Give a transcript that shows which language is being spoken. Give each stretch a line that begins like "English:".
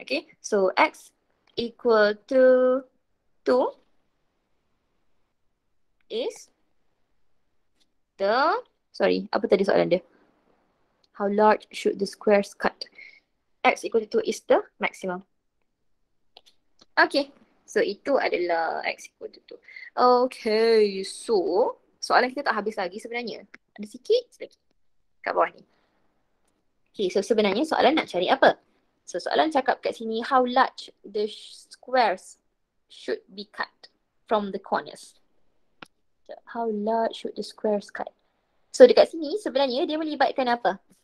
English: Okay, so X equal to 2 is the, sorry,
Malay: apa tadi soalan dia?
English: How large should the squares cut? X equal to 2 is the maximum. Okay, so
Malay: itu adalah
English: X equal to 2.
Malay: Okay, so soalan kita tak habis lagi sebenarnya. Ada sikit lagi kat bawah ni. Okay, so sebenarnya soalan nak cari apa? So soalan cakap kat sini,
English: how large the squares should be cut from the corners. How large should the squares cut?
Malay: So dekat sini sebenarnya dia melibatkan apa?